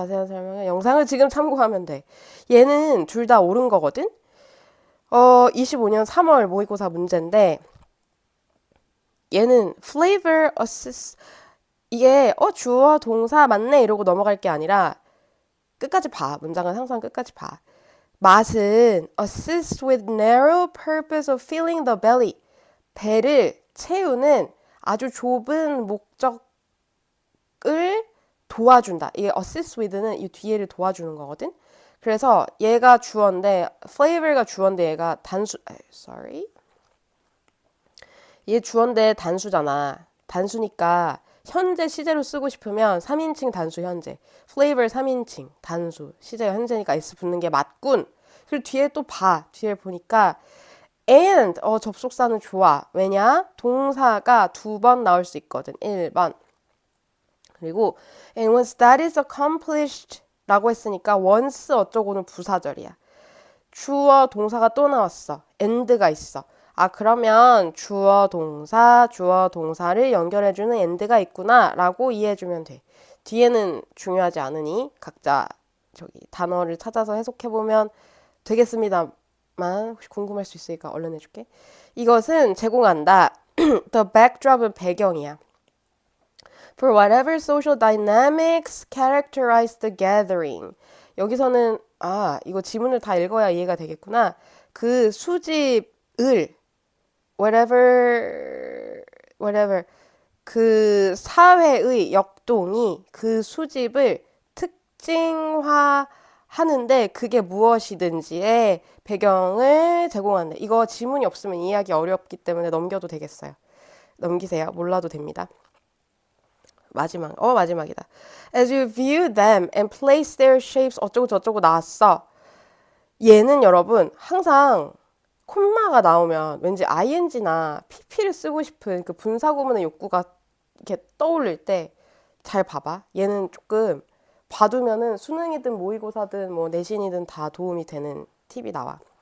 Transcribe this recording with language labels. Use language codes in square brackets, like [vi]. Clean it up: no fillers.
[ko] 자세한 설명은 영상을 지금 참고하면 돼. 얘는 둘 다 옳은 거거든? 25년 3월 모의고사 문제인데 얘는 [en] flavor assist [ko] 이게 주어 동사 맞네 이러고 넘어갈 게 아니라 끝까지 봐. 문장은 항상 끝까지 봐. 맛은 [en] assist with narrow purpose of filling the belly. [ko] 배를 채우는 아주 좁은 목적을 도와준다. 이게 [en] assist with [ko] 는 이 뒤에를 도와주는 거거든. 그래서 얘가 주어인데 flavor가 주어인데 얘가 sorry. 얘 주어인데 단수잖아. 단수니까 현재 시제로 쓰고 싶으면 3인칭 단수 현재. flavor 3인칭 단수 시제가 현재니까 s 붙는 게 맞군. 그리고 뒤에 또 봐. 뒤에 보니까 and 접속사는 좋아. 왜냐? 동사가 두 번 나올 수 있거든. 1번. 그리고 [en] and once that is accomplished [ko] 라고 했으니까 once 어쩌고는 부사절이야. 주어 동사가 또 나왔어. and가 있어. 아, 그러면 주어 동사를 연결해주는 and가 있구나 라고 이해해주면 돼. 뒤에는 중요하지 않으니 각자 단어를 찾아서 해석해보면 되겠습니다만 혹시 궁금할 수 있으니까 얼른 해줄게. 이것은 제공한다. [en] The backdrop [ko] 은 배경이야. [en] For whatever social dynamics characterize the gathering. [ko] 여기서는 이거 지문을 다 읽어야 이해가 되겠구나. 그 수집을 whatever 그 사회의 역동이 그 수집을 특징화하는데 그게 무엇이든지의 배경을 제공한다. 이거 지문이 없으면 이해하기 어렵기 때문에 넘겨도 되겠어요. 넘기세요. 몰라도 됩니다. 마지막이다. [en] As you view them and place their shapes [ko] 어쩌고 저쩌고 나왔어. 얘는 여러분 항상 콤마가 나오면 왠지 ing나 pp를 쓰고 싶은 그 분사구문의 욕구가 이렇게 떠올릴 때 잘 봐봐. 얘는 조금 봐두면은 수능이든 모의고사든 뭐 내신이든 다 도움이 되는 팁이 나와.